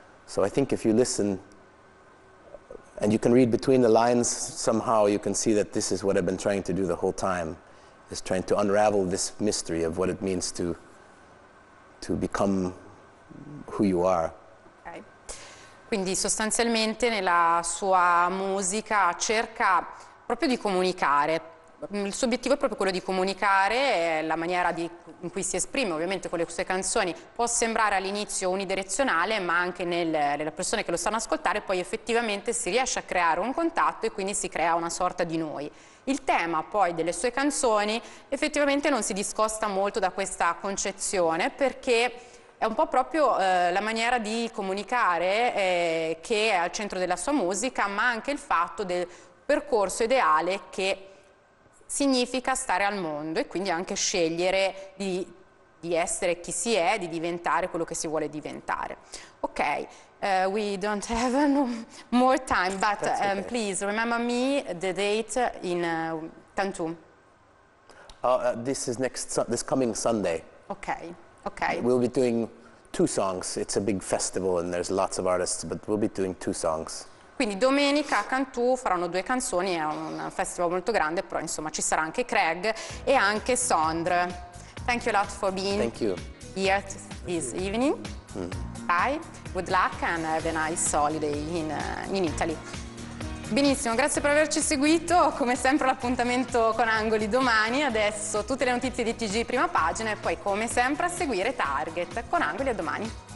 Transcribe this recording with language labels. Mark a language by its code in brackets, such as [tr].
[en] So I think if you listen and you can read between the lines, somehow you can see that this is what I've been trying to do the whole time, is trying to unravel this mystery of what it means to become who you are. Okay. [it] Quindi sostanzialmente nella sua musica cerca proprio di comunicare. Il suo obiettivo è proprio quello di comunicare, la maniera in cui si esprime ovviamente con le sue canzoni può sembrare all'inizio unidirezionale, ma anche nelle persone che lo stanno a ascoltare poi effettivamente si riesce a creare un contatto e quindi si crea una sorta di noi. Il tema poi delle sue canzoni effettivamente non si discosta molto da questa concezione, perché è un po' proprio la maniera di comunicare che è al centro della sua musica, ma anche il fatto del percorso ideale che significa stare al mondo e quindi anche scegliere di essere chi si è, di diventare quello che si vuole diventare. [en] Ok, we don't have no more time, but okay. Please remember me the date in Cantu. This is this coming Sunday. Okay, okay. We'll be doing 2 songs. It's a big festival and there's lots of artists, but we'll be doing 2 songs. [it] Quindi domenica a Cantu faranno 2 canzoni, è un festival molto grande, però insomma ci sarà anche Kreg e anche Sondre. [en] Thank you a lot for being here this evening. Bye, good luck and have a nice holiday in Italy. [it] Benissimo, grazie per averci seguito, come sempre l'appuntamento con Angoli domani, adesso tutte le notizie di TG prima pagina e poi come sempre a seguire Target con Angoli a domani.